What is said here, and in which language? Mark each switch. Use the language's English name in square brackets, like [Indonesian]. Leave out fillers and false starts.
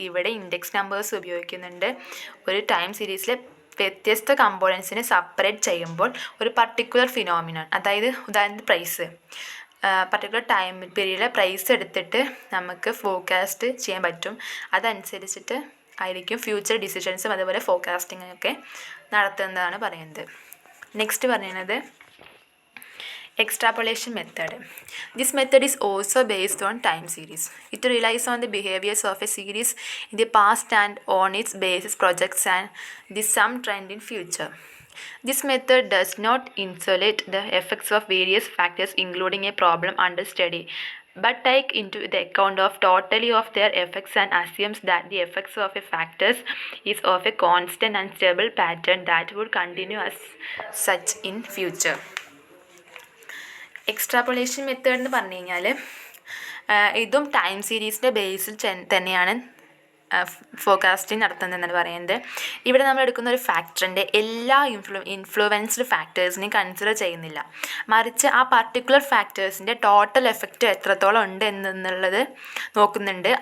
[Malayalam] ഇവിടെ index numbers ഉപയോഗിക്കുന്നുണ്ട്. ഒരു ടൈം സീരീസിലെ വ്യത്യസ്ത കമ്പോണൻസിനെ സെപ്പറേറ്റ് ചെയ്യുമ്പോൾ ഒരു പർട്ടിക്കുലർ ഫിനോമിനൺ, അതായത് ഉദാഹരണത്തിന് പ്രൈസ്, പർട്ടിക്കുലർ ടൈം പീരീഡിലെ പ്രൈസ് എടുത്തിട്ട് നമുക്ക് ഫോർകാസ്റ്റ് ചെയ്യാൻ പറ്റും. അതനുസരിച്ചിട്ട് ആയിരിക്കും ഫ്യൂച്ചർ ഡിസിഷൻസും അതുപോലെ ഫോർകാസ്റ്റിങ്ങൊക്കെ നടത്തുന്നതാണ് പറയുന്നത്. നെക്സ്റ്റ് പറയുന്നത് extrapolation method. [English] This method is also based on time series. It relies on the behaviors of a series in the past and on its basis projects and the some trend in future. This method does not isolate the effects of various factors including a problem under study, but take into the account of totality of their effects and assumes that the effects of a factors is of a constant and stable pattern that would continue as such in future. [Malayalam] എക്സ്ട്രാപ്പൊളേഷൻ method എന്ന് പറഞ്ഞു കഴിഞ്ഞാൽ ഇതും time സീരീസിൻ്റെ ബേസിൽ തന്നെയാണ് forecasting നടത്തുന്നതെന്നാണ് പറയുന്നത്. ഇവിടെ നമ്മൾ എടുക്കുന്ന ഒരു ഫാക്ടറിൻ്റെ എല്ലാ ഇൻഫ്ലുവൻസ്ഡ് ഫാക്ടേഴ്സിനെയും കൺസിഡർ ചെയ്യുന്നില്ല, മറിച്ച് ആ പർട്ടിക്കുലർ ഫാക്ടേഴ്സിൻ്റെ ടോട്ടൽ എഫക്റ്റ് എത്രത്തോളം ഉണ്ട് എന്നുള്ളത് നോക്കുന്നുണ്ട്.